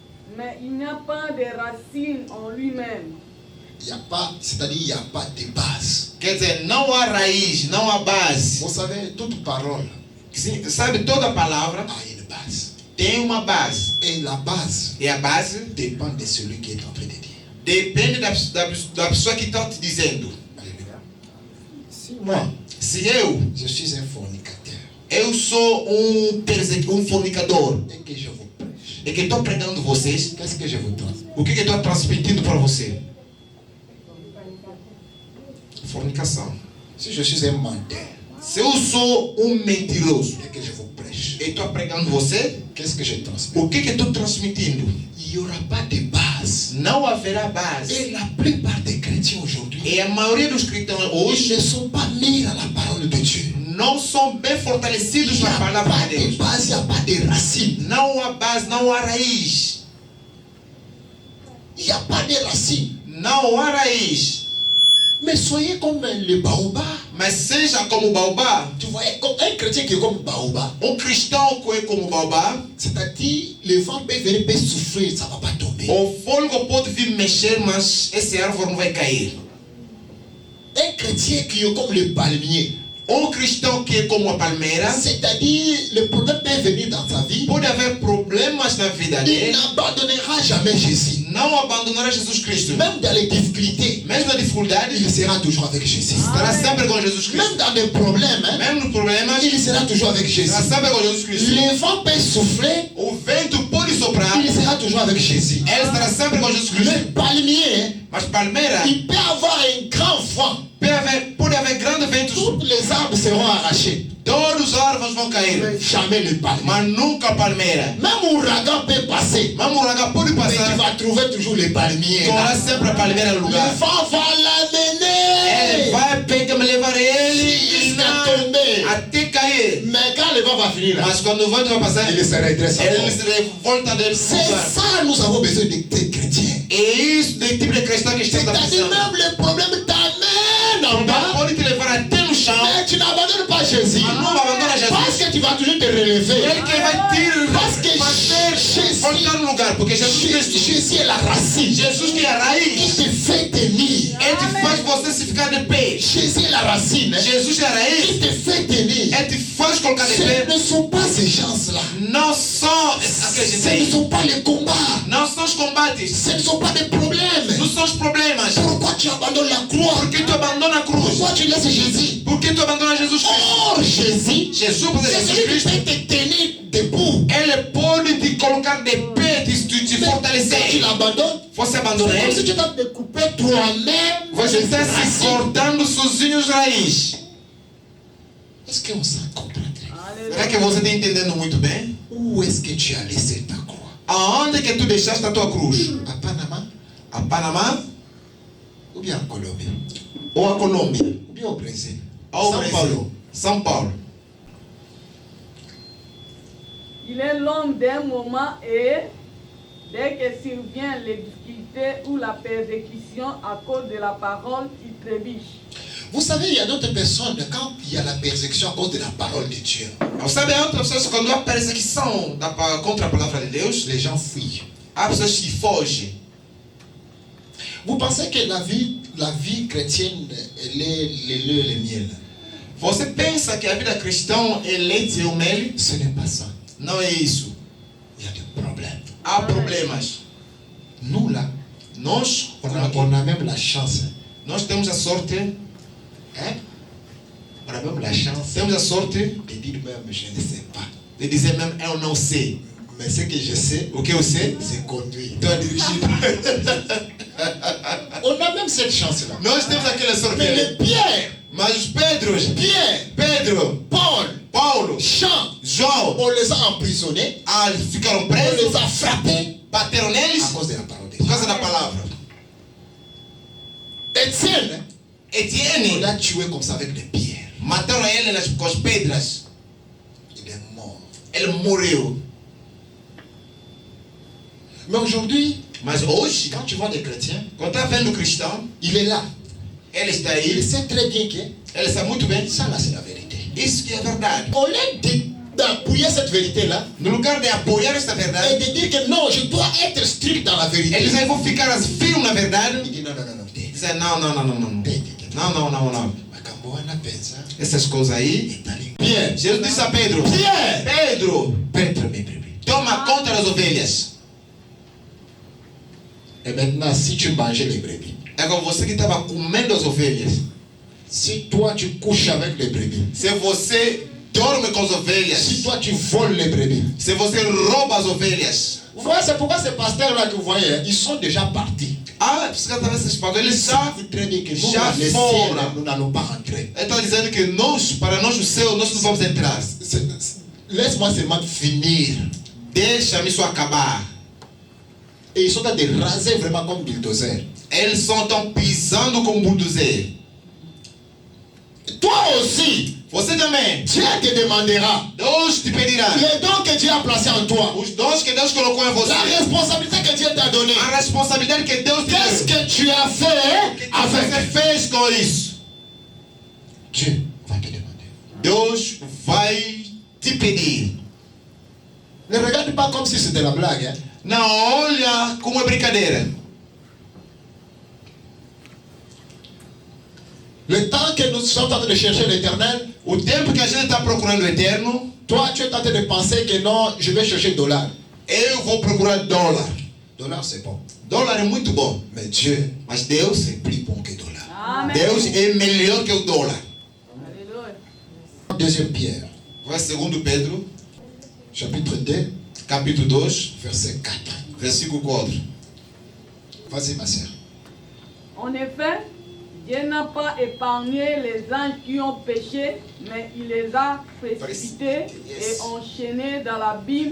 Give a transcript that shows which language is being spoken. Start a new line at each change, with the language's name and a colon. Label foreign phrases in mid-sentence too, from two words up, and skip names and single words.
French: Mais il n'y a pas de racines en lui-même. Il n'y a pas, c'est-à-dire il n'y a pas de base.
Portuguese: Quer dizer, não há raiz, não há base.
French: Vous savez, toute parole
Portuguese: Sabe, toda palavra
French: a une base.
Portuguese: tem uma base.
French: Et la base
Portuguese: E a base
French: dépend de celui qui est en train de dire.
Portuguese: depende da pessoa que está te dizendo.
French: Alléluia. Si moi,
Portuguese: Se eu
French: je suis un fornicateur
Portuguese: sou um fornicador
French: et que je vous prêche,
Portuguese: e que estou pregando vocês,
French: qu'est-ce que je vous transmets?
Portuguese: o que eu estou transmitindo para você? Fornicação.
French: Si je suis un menteur
Portuguese: Se eu sou mentiroso
French: et que je vous prêche,
Portuguese: e estou pregando você,
French: qu'est-ce que je transmets?
Portuguese: o que eu estou transmitindo?
French: Il n'y aura pas de base.
Portuguese: Não haverá base.
French: Et la plupart des chrétiens aujourd'hui,
Portuguese: E a maioria dos cristãos
French: ils
Portuguese: hoje
French: ne sont pas mis à la parole de Dieu.
Portuguese: não são bem
French: Il
Portuguese: fortalecidos
French: n'y
Portuguese: na
French: a
Portuguese: palavra
French: pas
Portuguese: de
French: de
Portuguese: Deus.
French: base, il n'y a pas de racines.
Portuguese: Não há base, não há raiz.
French: Il n'y a pas de racines.
Portuguese: Não há raiz.
French: Mais soyez comme le baobab.
Portuguese: Mas seja como o baobá,
French: Tu vois, un chrétien qui est comme baobab,
Portuguese: cristão que é como o baobá,
French: c'est-à-dire le vent peut venir, peut souffler, ça ne va pas tomber.
Portuguese: o fôlego pode vir mexer, mas esse árvore não vai cair.
French: Un chrétien qui est comme le palmier,
Portuguese: Cristão que é como a palmeira,
French: c'est-à-dire le problème peut venir dans sa vie,
Portuguese: pode haver problemas na vida
French: il
Portuguese: dele,
French: n'abandonnera jamais Jésus.
Portuguese: não abandonará Jesus Cristo.
French: Même dans les difficultés,
Portuguese: Mesmo na dificuldade,
French: il sera toujours avec Jésus.
Portuguese: estará sempre com Jesus Cristo.
French: Même dans les problèmes, hein,
Portuguese: Mesmo nos problemas,
French: il sera toujours avec Jésus.
Portuguese: estará sempre com Jesus Cristo.
French: Le vent peut souffler,
Portuguese: O vento pode soprar,
French: il sera toujours avec Jésus.
Portuguese: ele estará sempre com Jesus Cristo.
French: Le palmier,
Portuguese: Mas palmeira,
French: il peut avoir un grand vent.
Portuguese: pode haver grandes ventos,
French: Toutes les arbres seront arrachés.
Portuguese: todos os árvores vão cair,
French: Mais jamais le palmier.
Portuguese: mas nunca a palmeira.
French: Même ouragan peut passer.
Portuguese: Mesmo o uragão pode
French: Mais tu
Portuguese: passar,
French: vas trouver toujours les palmiers.
Portuguese: tornar sempre a palmeira no
French: Le
Portuguese: lugar.
French: vent va
Portuguese: Ele
French: l'amener
Portuguese: vai pegar, me levar ele
French: jusqu'à tomber.
Portuguese: até cair.
French: Mais quand le vent va finir là,
Portuguese: Mas quando o vento vai passar,
French: il se redresse
Portuguese: ele
French: encore.
Portuguese: se revolta dele.
French: C'est ça, nous avons besoin des chrétiens.
Portuguese: É isso do tipo de cristão que estamos
French: C'est-à-dire
Portuguese: precisando.
French: même le problème t'amène en bas,
Portuguese: Pode te levar até no chão,
French: mais tu n'abandonnes pas Jésus.
Portuguese: mas não abandona
French: Parce
Portuguese: Jesus.
French: que tu vas toujours te relever.
Portuguese: Ele que vai te
French: Parce que
Portuguese: fazer voltar no lugar, porque Jesus Cristo,
French: Jésus est la racine.
Portuguese: Jesus que é a raiz,
French: Il te fait tenir.
Portuguese: ele te faz você se ficar de pé.
French: Jésus est la racine.
Portuguese: Jesus é a
French: Il
Portuguese: raiz,
French: te fait tenir.
Portuguese: ele te faz colocar de
French: Ce
Portuguese: pé.
French: ne sont pas ces gens-là.
Portuguese: Não são aqueles
French: Ce ne
Portuguese: aí,
French: sont pas les combats.
Portuguese: não são os combates,
French: Ce ne sont pas des problèmes.
Portuguese: não são os problemas.
French: Pourquoi tu abandonnes la croix?
Portuguese: Por que tu abandona a cruz?
French: Pourquoi tu laisses Jésus?
Portuguese: Por que tu abandona Jesus Cristo?
French: Or, Jésus,
Portuguese: Jesus, por
French: c'est
Portuguese: Jesus
French: celui qui
Portuguese: Cristo,
French: peut te tenir debout.
Portuguese: ele pode te colocar de pé, te
French: Mais quand tu
Portuguese: fortalecer.
French: l'abandonnes,
Portuguese: Você abandona
French: c'est comme si
Portuguese: ele,
French: tu t'as découpé toi-même.
Portuguese: você está
French: les
Portuguese: se
French: racines.
Portuguese: cortando sozinho os raiz.
French: Est-ce qu'on s'en comprend?
Portuguese: Será que você está entendendo muito bem?
French: Où est-ce que tu as laissé ta croix?
Portuguese: Aonde que tu deixaste a tua cruz?
French: À Panama
Portuguese: A Panamá
French: ou bien en Colombie?
Portuguese: ou a Colômbia?
French: Ou bien au Brésil?
Portuguese: Ou São Brasil? Paulo. São Paulo.
French: Il est l'homme d'un moment et dès que survient les difficultés ou la persécution à cause de la parole, il trébuche. Vous savez, il y a d'autres personnes, quand il y a la persécution à cause de la parole de Dieu,
Portuguese: Sabe, há outras pessoas quando há perseguição contra a palavra de Deus,
French: les gens fuient.
Portuguese: há pessoas que fogem.
French: Vous pensez que la vie chrétienne, elle est le lait et le miel?
Portuguese: Você pensa que a vida cristã é leite e o mel?
French: Ce n'est pas ça.
Portuguese: Não é isso.
French: Il y a des problèmes.
Portuguese: Há problemas.
French: Nous là,
Portuguese: Nós,
French: on a même la chance.
Portuguese: nós temos a sorte,
French: Hein? On a même la chance
Portuguese: temos a sorte
French: de dire même, je ne sais pas.
Portuguese: de dizer mesmo, eu não sei.
French: Mais ce que je sais,
Portuguese: O que eu sei?
French: c'est conduire.
Portuguese: Estou a dirigir.
French: On a même cette chance-là.
Portuguese: Nós temos aquela sorte.
French: Mais les Pierre,
Portuguese: Mas os Pedros,
French: Pierre,
Portuguese: Pedro,
French: Paul,
Portuguese: Paulo,
French: Jean,
Portuguese: João,
French: on les a emprisonnés,
Portuguese: ficaram
French: on
Portuguese: presos,
French: les a frappés
Portuguese: bateram neles
French: à cause de la parole de
Portuguese: por
French: Dieu.
Portuguese: causa da palavra.
French: Étienne, on
Portuguese: Etienne,
French: l'a tué comme ça avec des pierres.
Portuguese: mataram ele com as pedras.
French: Il est mort.
Portuguese: Ele morreu.
French: Mais aujourd'hui,
Portuguese: Mas hoje,
French: quand tu vois des chrétiens,
Portuguese: quando está vendo o cristão,
French: il est là.
Portuguese: ele está
French: Il
Portuguese: aí,
French: sait très bien que
Portuguese: ele sabe muito bem.
French: ça là, c'est la vérité.
Portuguese: Isso que é verdade.
French: Au lieu d'appuyer cette vérité-là
Portuguese: No lugar de apoiar esta
French: et
Portuguese: verdade
French: de dire que non, je dois être strict la vérité.
Portuguese: Eles aí vão ficar firmes na verdade.
French: Il dit non, non, non, non.
Portuguese: Dizem, não. Não. Essas coisas aí.
French: Pierre,
Portuguese: Jesus disse a Pedro:
French: Pierre,
Portuguese: Pedro,
French: paître mes brebis.
Portuguese: toma conta das ovelhas.
French: Et maintenant, si tu mangeais les brebis,
Portuguese: É como você que estava comendo as ovelhas.
French: si toi tu couches avec les brebis,
Portuguese: Se você dorme com as
French: si
Portuguese: ovelhas,
French: toi tu voles les brebis,
Portuguese: se você rouba as ovelhas.
French: vous voyez, c'est pourquoi ces pasteurs-là que vous voyez, hein, ils sont déjà partis.
Portuguese: Ah, precisa saber esses pastores. Eles
French: Ils savent très bien que nous,
Portuguese: já
French: les
Portuguese: foram.
French: ciels, nous n'allons pas rentrer.
Portuguese: Ele está dizendo que nós, para nós o céu, nós não vamos entrar.
French: Laisse-moi seulement finir.
Portuguese: Deixa-me só acabar.
French: Et ils sont en train de raser vraiment comme bulldozer.
Portuguese: Eles só estão pisando como bulldozer.
French: Toi aussi,
Portuguese: Você também.
French: Dieu te demandera
Portuguese: Deus te pedirá.
French: les dons que Dieu a placés en toi,
Portuguese: Os dons que Deus colocou em você.
French: la responsabilité que Dieu t'a donnée.
Portuguese: A responsabilidade que Deus te
French: Qu'est-ce
Portuguese: deu.
French: que tu as fait
Portuguese: Você
French: avec?
Portuguese: fez com isso.
French: Dieu va te demander.
Portuguese: Deus vai te pedir.
French: Ne regarde pas comme si c'était la blague. Hein.
Portuguese: Não olha como é brincadeira.
French: Le temps que nous sommes en train de chercher l'éternel,
Portuguese: O tempo que a gente está procurando o eterno,
French: toi tu es en train de penser que non, je vais chercher dollar.
Portuguese: eu vou procurar dólar.
French: Dollar c'est bon.
Portuguese: Dólar é muito bom.
French: Mais Dieu
Portuguese: Mas Deus,
French: est plus bon que dollar. Amen.
Portuguese: Deus é melhor que o dólar.
French: Alléluia. Deuxième Pierre,
Portuguese: Vai segundo Pedro,
French: chapitre 2,
Portuguese: capítulo 2,
French: verset 4.
Portuguese: versículo 4.
French: Vas-y ma sœur. En effet, Dieu n'a pas épargné les anges qui ont péché, mais il les a précipités et enchaînés dans l'abîme.